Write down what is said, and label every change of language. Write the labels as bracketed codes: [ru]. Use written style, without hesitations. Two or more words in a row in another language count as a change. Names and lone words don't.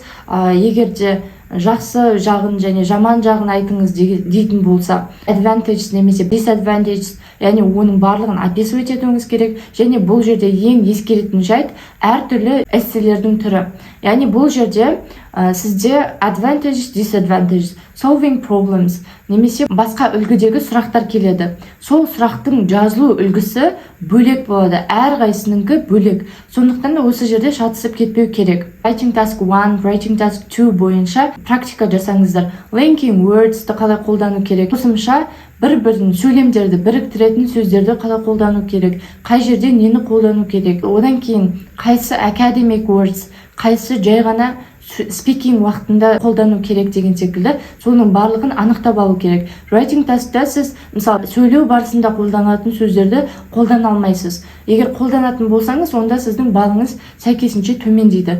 [kk] Егер де жақсы жағын және жаман жағын айтыңыз дейтін болса, advantage немесе disadvantage, яғни оның барлығын описывать етуіңіз керек. Және бұл жерде ең ескеретін жайт әртүрлі эсселердің түрі. Яғни бұл жерде сізде [en] advantage, disadvantage, solving problems [kk] немесе басқа үлгідегі сұрақтар келеді. Сол сұрақтың жазылу үлгісі бөлек болады, әрқайсыныңкі бөлек. Сондықтан да осы жерде шатысып кетпеу керек. [en] Writing task 1, writing task 2 [kk] бойынша практика жасаңыздар. [en] Linking words- [kk] ті қалай қолдану керек, қосымша бір-бірін сөйлемдерді біріктіретін сөздерді қалай қолдану керек, қай жерде нені қолдану керек, одан кейін қайсы [en] academic words, [kk] қайсы жай ғана speaking уақытында қолдану керек деген секілді соның барлығын анықтап алу керек. [en] Writing task'та [kk] сіз мысалы сөйлеу барысында қолданатын сөздерді қолдана алмайсыз. Егер қолданатын болсаңыз, онда сіздің балыңыз сәйкесінше төмендейді.